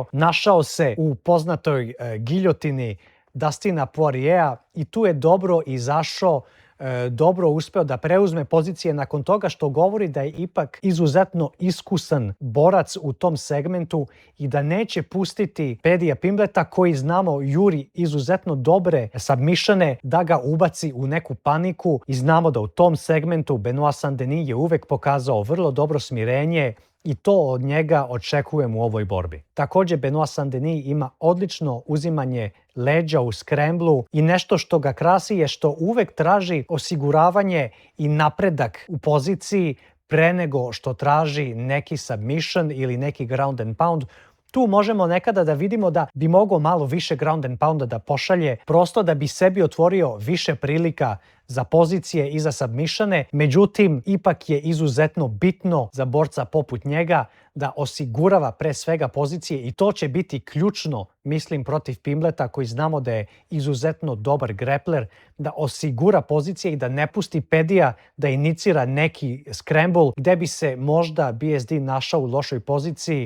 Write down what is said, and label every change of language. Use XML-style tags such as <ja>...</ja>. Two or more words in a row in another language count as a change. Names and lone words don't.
<sr>Našao se u poznatoj giljotini Dustina Poiriera i tu je dobro izašao, dobro uspeo da preuzme pozicije nakon toga, što govori da je ipak izuzetno iskusan borac u tom segmentu i da neće pustiti Paddyja Pimbletta, koji znamo juri izuzetno dobre submissione, da ga ubaci u neku paniku, i znamo da u tom segmentu Benoit Saint-Denis je uvek pokazao vrlo dobro smirenje i to od njega očekujem u ovoj borbi. Također Benoit Saint-Denis ima odlično uzimanje leđa u skremblu i nešto što ga krasi je što uvek traži osiguravanje i napredak u poziciji pre nego što traži neki submission ili neki</sr> <en>ground and pound.</en> <sr>Tu možemo nekada da vidimo da bi mogao malo više</sr> <en>ground and pounda</en> <sr>da pošalje, prosto da bi sebi otvorio više prilika za pozicije i za submissione. Međutim, ipak je izuzetno bitno za borca poput njega da osigurava pre svega pozicije i to će biti ključno, mislim, protiv Pimbletta, koji znamo da je izuzetno dobar grappler, da osigura pozicije i da ne pusti Paddyja da inicira neki scramble gde bi se možda BSD našao u lošoj poziciji.</sr>